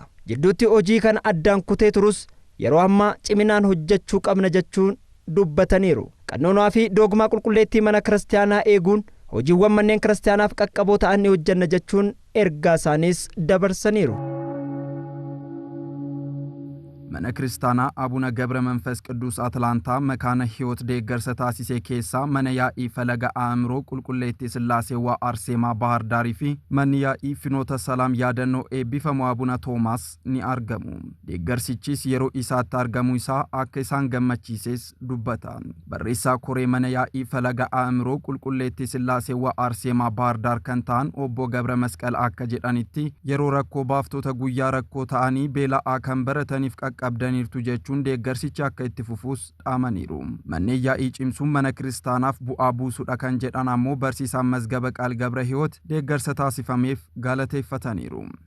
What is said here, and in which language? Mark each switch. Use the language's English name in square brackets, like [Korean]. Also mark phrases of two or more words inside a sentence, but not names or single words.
[Oromo] Jidduutti hojii kana addaan kutee turus yeroo ammaa ciminaan hojjechuu qabna jechuun dubbataniiru. Qannoonaa fi dogmaa qulqulleettii mana kiristaanaa eeguun hojiiwwan manneen kiristaanaaf qaqqaboo ta'an ni hojjenna jechuun ergaa isaaniis dabarsaniiru. Mana kiristaanaa Abuna ገብረ መንፈስ ቅዱስ አትላንታ መካነ ሕይወት deeggarsa taasisee keessaa mana yaa'ii falaga aamroo qulqulleettii Sillaasee Arseemaa Bahar Daarii fi manni yaa'ii Finoota Salaam yaadannoo eebbifamu Abuna Toomaas ni argamu. Deeggarsichis yeroo isaatti argamu isaa akka isaan gammachiises dubbatan. Barreessaa koree mana yaa'ii falaga aamroo qulqulleettii Sillaasee Arseemaa Bahar Daar kan ta'an obbo ገብረ መስቀል akka jedhanitti yeroo rakkoo baaftota guyyaa rakkoo ta'anii beela'aa kan barataniif qabdaniirtu jechuun deeggarsicha akka itti fufuus dhaamaniiru. Manneen yaa'ii cimsuun mana kiristaanaaf bu'aa buusudha kan jedhan ammoo barsiisaan Mazgaba Qaal Gabra Hiyoot deeggarsa taasifameef galateeffataniiru.